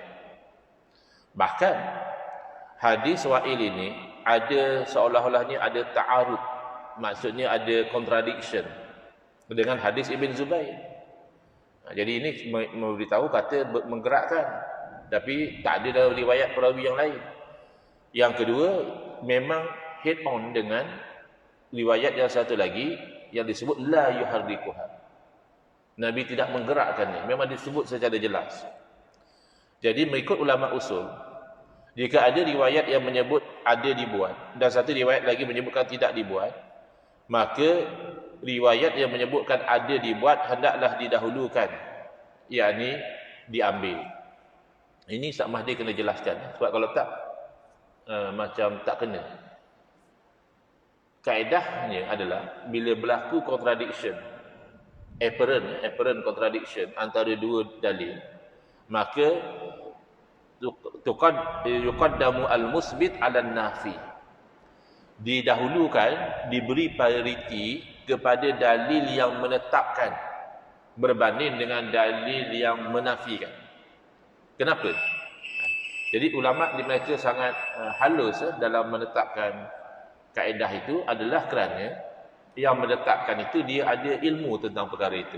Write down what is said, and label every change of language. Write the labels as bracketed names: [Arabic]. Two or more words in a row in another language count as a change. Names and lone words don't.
[Malay] Bahkan hadis Wa'il ini ada seolah-olahnya ada ta'arud, maksudnya ada contradiction dengan hadis Ibn Zubair. Jadi ini memberitahu kata menggerakkan, tapi tak ada dalam riwayat perawi yang lain. Yang kedua, memang [English] head on [Malay] dengan riwayat yang satu lagi yang disebut [Arabic] لا يحركها. [Malay] Nabi tidak menggerakkannya. Memang disebut secara jelas. Jadi mengikut ulama usul, jika ada riwayat yang menyebut ada dibuat dan satu riwayat lagi menyebutkan tidak dibuat, maka riwayat yang menyebutkan ada dibuat hendaklah didahulukan, yakni diambil. Ini Ustaz Mahdi kena jelaskan, sebab kalau tak macam tak kena. Kaedahnya adalah bila berlaku [English] contradiction, apparent contradiction [Malay] antara dua dalil, [Arabic] maka يقدم المثبت على النافي. [Malay] Didahulukan, diberi prioriti kepada dalil yang menetapkan berbanding dengan dalil yang menafikan. Kenapa? Jadi ulama di Malaysia sangat halus dalam menetapkan kaedah itu adalah kerana yang menetapkan itu dia ada ilmu tentang perkara itu.